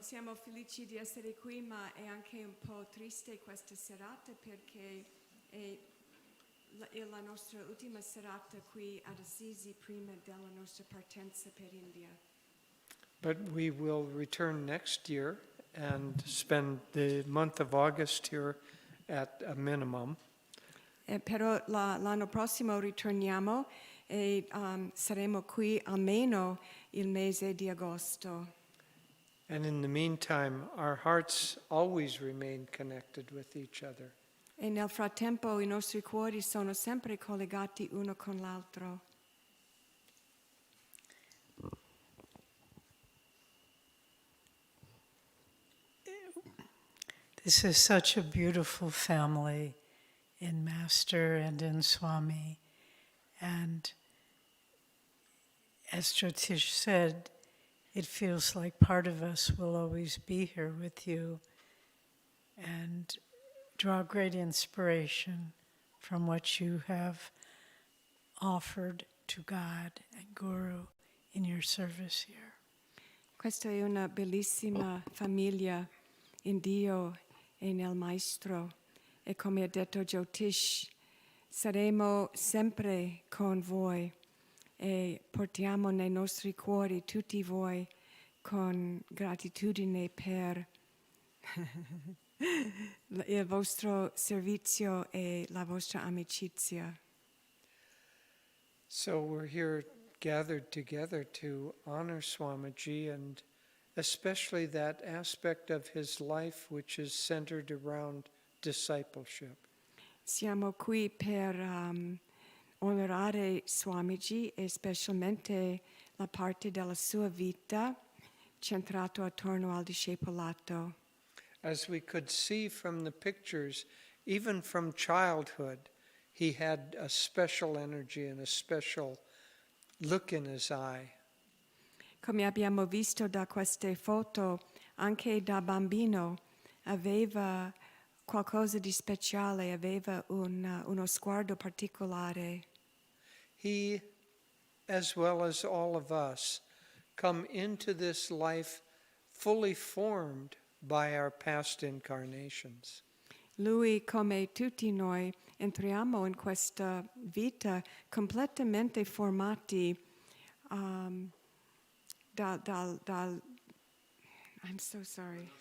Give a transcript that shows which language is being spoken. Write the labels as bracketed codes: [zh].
[it] Siamo felici di essere qui, ma è anche un po' triste questa serata perché è la nostra ultima serata qui ad Assisi prima della nostra partenza per India. [en] But we will return next year and spend the month of August here at a minimum. [it] Però l'anno prossimo ritorniamo e saremo qui almeno il mese di agosto. [en] And in the meantime, our hearts always remain connected with each other. [it] E nel frattempo i nostri cuori sono sempre collegati uno con l'altro. [en] This is such a beautiful family in Master and in Swami. And as Jyotish said, it feels like part of us will always be here with you and draw great inspiration from what you have offered to God and Guru in your service here. [it] Questa è una bellissima famiglia in Dio e nel Maestro. E come ha detto Jyotish, saremo sempre con voi e portiamo nei nostri cuori tutti voi con gratitudine per il vostro servizio e la vostra amicizia. [en] So we're here gathered together to honor Swamiji and especially that aspect of his life which is centered around discipleship. [it] Siamo qui per onorare Swamiji e specialmente la parte della sua vita centrato attorno al discepolato. [en] As we could see from the pictures, even from childhood, he had a special energy and a special look in his eye. [it] Come abbiamo visto da queste foto, anche da bambino aveva qualcosa di speciale, aveva uno sguardo particolare. [en] He, as well as all of us, come into this life fully formed by our past incarnations. [it] Lui, come tutti noi, entriamo in questa vita completamente formati [en] I'm so sorry.